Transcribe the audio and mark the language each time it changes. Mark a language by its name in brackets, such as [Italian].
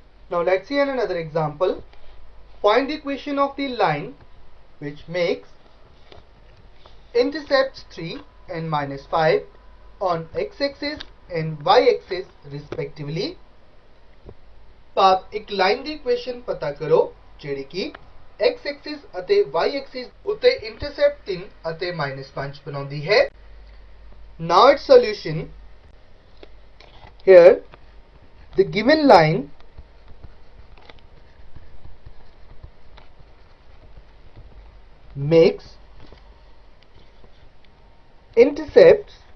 [English] Now let's see another example. Find the equation of the line which makes intercepts 3 and minus 5 on x-axis and y-axis respectively। [Punjabi] ਭਾਵ ਇੱਕ line ਦੀ equation ਪਤਾ ਕਰੋ ਜਿਹੜੀ ਕਿ x Axis ਅਤੇ y Axis ਉੱਤੇ intercept 3 ਅਤੇ -5 ਬਣਾਉਂਦੀ ਹੈ। [English] Now its solution, here the given line makes intercepts